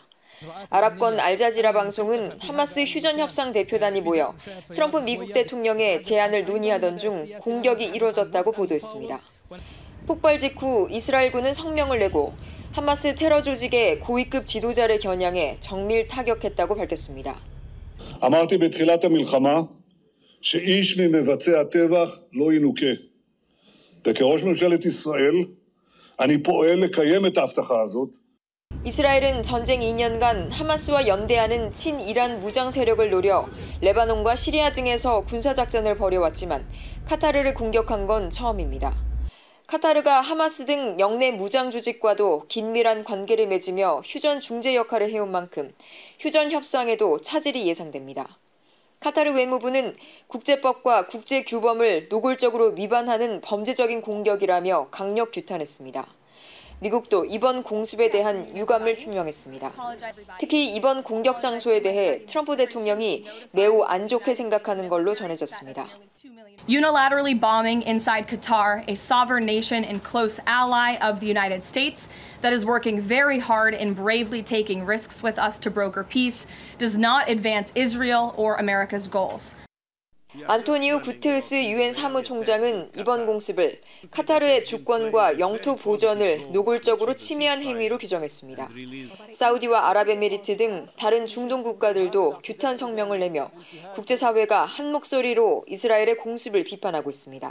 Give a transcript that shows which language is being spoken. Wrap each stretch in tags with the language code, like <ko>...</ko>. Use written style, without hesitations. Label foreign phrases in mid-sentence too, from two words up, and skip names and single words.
<ko>아랍권 알자지라 방송은 하마스 휴전협상 대표단이 모여 트럼프 미국 대통령의 제안을 논의하던 중 공격이 이뤄졌다고 보도했습니다. 폭발 직후 이스라엘군은 성명을 내고 하마스 테러 조직의 고위급 지도자를 겨냥해 정밀 타격했다고 밝혔습니다.</ko> <he>אמרתי בתחילת המלחמה שאיש ממבצעי הטבח לא ינוקה. וכראש ממשלת ישראל אני פועל לקיים את ההבטחה הזאת.</he> <ko>이스라엘은 전쟁 2년간 하마스와 연대하는 친이란 무장 세력을 노려 레바논과 시리아 등에서 군사작전을 벌여왔지만 카타르를 공격한 건 처음입니다. 카타르가 하마스 등 영내 무장 조직과도 긴밀한 관계를 맺으며 휴전 중재 역할을 해온 만큼 휴전 협상에도 차질이 예상됩니다. 카타르 외무부는 국제법과 국제규범을 노골적으로 위반하는 범죄적인 공격이라며 강력 규탄했습니다. 미국도 이번 공습에 대한 유감을 표명했습니다. 특히 이번 공격 장소에 대해 트럼프 대통령이 매우 안 좋게 생각하는 걸로 전해졌습니다.</ko> <en>Unilaterally bombing inside Qatar, a sovereign nation and close ally of the United States that is working very hard and bravely taking risks with us to broker peace, does not advance Israel or America's goals.</en> <ko>안토니우 구테르스 유엔 사무총장은 이번 공습을 카타르의 주권과 영토 보전을 노골적으로 침해한 행위로 규정했습니다. 사우디와 아랍에미리트 등 다른 중동 국가들도 규탄 성명을 내며 국제사회가 한 목소리로 이스라엘의 공습을 비판하고 있습니다.</ko>